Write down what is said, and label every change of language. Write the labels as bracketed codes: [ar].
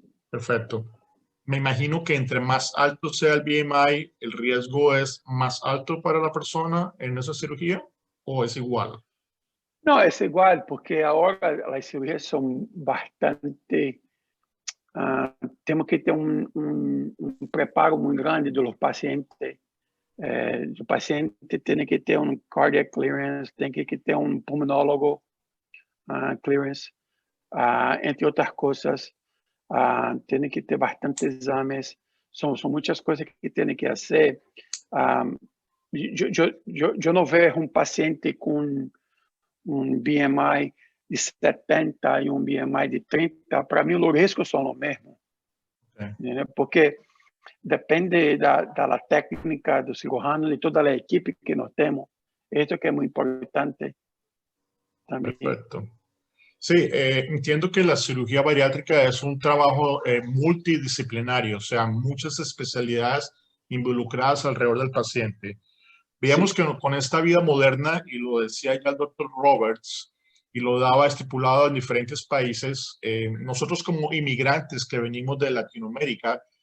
[es] Perfecto. Me imagino que entre más alto sea el BMI, el riesgo es más alto para la persona en esa cirugía, ¿o es igual? No, es igual, porque ahora las cirugías son bastante... [pt] temos que ter um preparo muito grande dos pacientes. O paciente tem que ter um cardiac clearance, tem que ter um pulmonólogo clearance, entre outras coisas. Tem que ter bastante exames. São muitas coisas que tem que fazer. Eu não vejo paciente com um BMI de 70 e um BMI de 30, para mim, os riscos são os mesmos. Né? Porque depende da técnica do cirurgião e toda a equipe que nós temos. Isso que é muito importante también. [es] Perfecto. Sí, entiendo que la cirugía bariátrica es un trabajo multidisciplinario, o sea, muchas especialidades involucradas alrededor del paciente. Veamos que con esta vida moderna, y lo decía ya el doctor Roberts, y lo daba estipulado en diferentes países, nosotros como inmigrantes que venimos de Latinoamérica,